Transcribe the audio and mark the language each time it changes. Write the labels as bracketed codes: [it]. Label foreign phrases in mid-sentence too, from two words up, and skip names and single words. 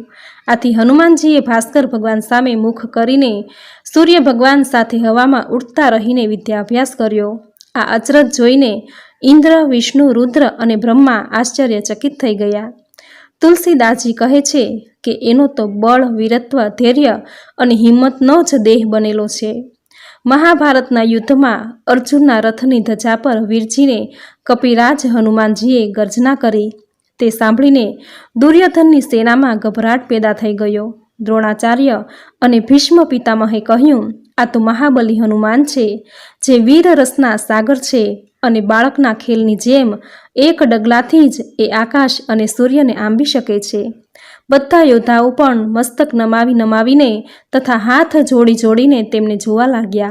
[gu] આથી હનુમાનજીએ ભાસ્કર ભગવાન સામે મુખ કરીને સૂર્ય ભગવાન સાથે હવામાં ઊડતા રહીને વિદ્યાભ્યાસ કર્યો। આ અચરજ જોઈને ઇન્દ્ર, વિષ્ણુ, રુદ્ર અને બ્રહ્મા આશ્ચર્યચકિત થઈ ગયા। તુલસીદાસજી કહે છે કે એનો તો બળ, વીરત્વ, ધૈર્ય અને હિંમતનો જ દેહ બનેલો છે। મહાભારતના યુદ્ધમાં અર્જુનના રથની ધજા પર વીરજીને કપિરાજ હનુમાનજીએ ગર્જના કરી, તે સાંભળીને દુર્યોધનની સેનામાં ગભરાટ પેદા થઈ ગયો। દ્રોણાચાર્ય અને ભીષ્મ પિતામહે કહ્યું, આ તો મહાબલી હનુમાન છે, જે વીર રસના સાગર છે અને બાળકના ખેલની જેમ એક ડગલાથી જ એ આકાશ અને સૂર્યને આંબી શકે છે. બધા યોદ્ધાઓ પણ મસ્તક નમાવીને તથા હાથ જોડીને તેમને જોવા લાગ્યા.